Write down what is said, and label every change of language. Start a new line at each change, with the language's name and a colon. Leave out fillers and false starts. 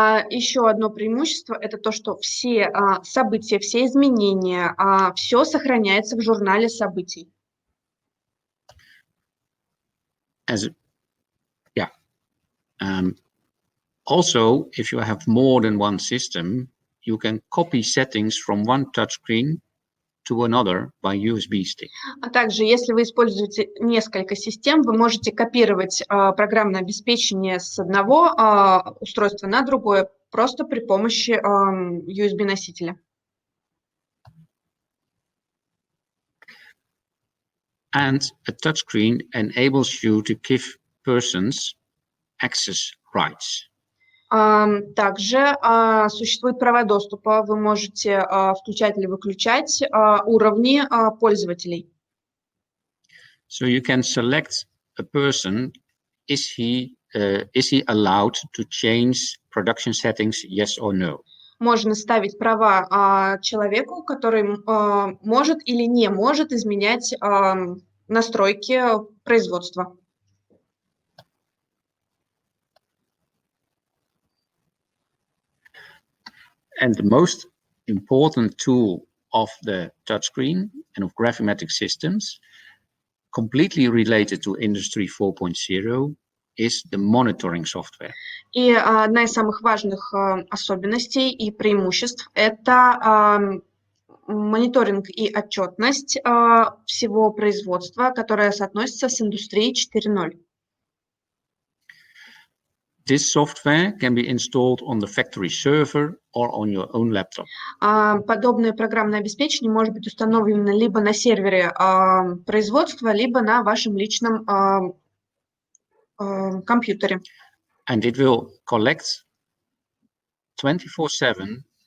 Russian: Еще одно преимущество – это то, что все события, все изменения, все сохраняется в журнале событий.
English: Also, if you have more than one system, you can copy settings from one touchscreen to another by USB stick.
Russian: А также, если вы используете несколько систем, вы можете копировать программное обеспечение с одного устройства на другое просто при помощи USB-носителя.
English: And a touchscreen enables you to give persons access rights.
Russian: Также существуют права доступа. Вы можете включать или выключать уровни пользователей.
English: So you can select a person, is he allowed to change production settings, yes or no?
Russian: Можно ставить права человеку, который может или не может изменять настройки производства.
English: And the most important tool of the touchscreen and of Gravimetric systems, completely related to Industry 4.0, is the monitoring software.
Russian: И одна из самых важных особенностей и преимуществ – это мониторинг и отчетность всего производства, которая соотносится с индустрией 4.0.
English: This software can be installed on the factory server or on your own laptop.
Russian: Подобное программное обеспечение может быть установлено либо на сервере производства, либо на вашем личном компьютере.
English: And it will collect 24/7.